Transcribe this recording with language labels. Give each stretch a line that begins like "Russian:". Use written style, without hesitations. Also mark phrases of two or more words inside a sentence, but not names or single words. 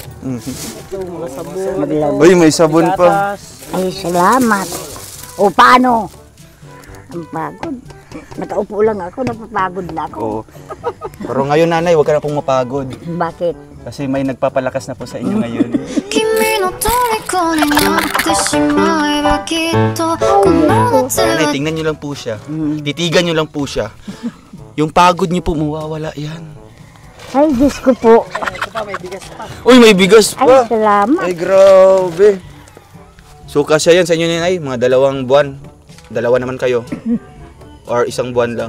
Filipino: Ito, mga sabon. Maglaro. Uy, may sabon pa. Gatas. ay, salamat. O, paano? Ang pagod. Nakaupo lang ako, napapagod na ako. Oo. Pero ngayon nanay, huwag ka na pong mapagod. Bakit? Kasi may nagpapalakas na po sa inyo ngayon.
Japanese: 君の虜になってしまえばきっとこの夏
Filipino: Nanay, は tingnan nyo lang po siya. Titigan nyo lang po siya. Yung pagod nyo po, mawawala yan. Ay, Diyos ko po. Ito pa, may bigas pa. Uy, may bigas Ay, pa. salamat. Ay, grabe. So, kasya yan sa inyo nanay, mga 2 buwan. 2 naman kayo. Or 1 buwan lang.